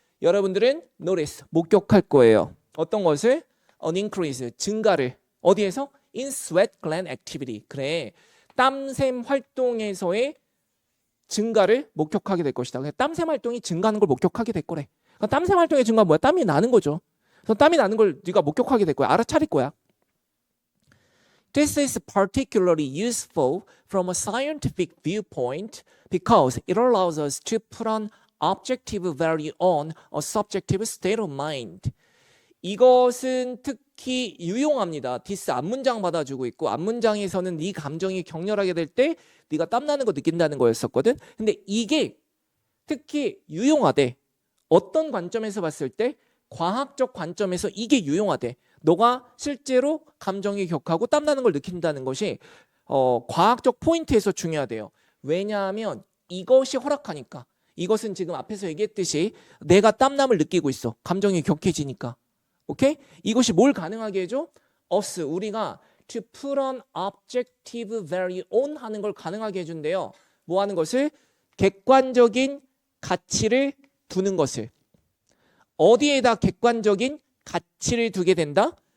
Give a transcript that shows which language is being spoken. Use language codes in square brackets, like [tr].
[ko] 여러분들은 notice, 목격할 거예요. 어떤 것을? [en] An increase, 증가를. [ko] 어디에서? [en] In sweat gland activity. [ko] 그래, 땀샘 활동에서의 증가를 목격하게 될 것이다. 땀샘 활동이 증가하는 걸 목격하게 될 거래. 그러니까 땀샘 활동의 증가는 뭐야? 땀이 나는 거죠. 그래서 땀이 나는 걸 네가 목격하게 될 거야. 알아차릴 거야. [en] This is particularly useful from a scientific viewpoint because it allows us to put an objective value on a subjective state of mind. [ko] 이것은 특히 유용합니다. 디스 앞문장 받아주고 있고 앞문장에서는 네 감정이 격렬하게 될 때 네가 땀나는 거 느낀다는 거였었거든. 근데 이게 특히 유용하대. 어떤 관점에서 봤을 때? 과학적 관점에서 이게 유용하대. 너가 실제로 감정이 격하고 땀나는 걸 느낀다는 것이 과학적 포인트에서 중요하대요. 왜냐하면 이것이 허락하니까. 이것은 지금 앞에서 얘기했듯이 내가 땀남을 느끼고 있어. 감정이 격해지니까. 오케이? 이것이 뭘 가능하게 해줘? [en] us, 우리가 to put an objective value on [ko] 하는 걸 가능하게 해준대요. 뭐 하는 것을? 객관적인 가치를 두는 것을. 어디에다 객관적인 가치를 두게 된다?